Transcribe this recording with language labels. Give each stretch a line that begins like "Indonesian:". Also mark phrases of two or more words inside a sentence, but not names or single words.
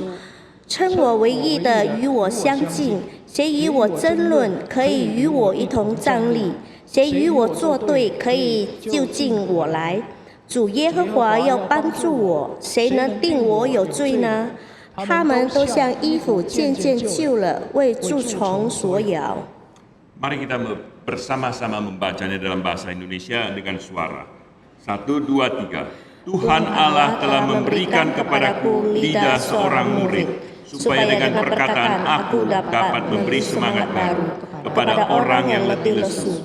Chinese: 称我为义的与我相近，谁与我争论，可以与我一同站立；谁与我作对，可以就近我来。主耶和华要帮助我，谁能定我有罪呢？他们都像衣服渐渐旧了，为蛀虫所咬。
Indonesian: Mari kita bersama-sama membacanya dalam bahasa Indonesia dengan suara. 1, 2, 3. Tuhan Allah telah memberikan kepadaku lidah seorang murid, supaya dengan perkataan aku dapat memberi semangat baru kepada orang yang letih lesu.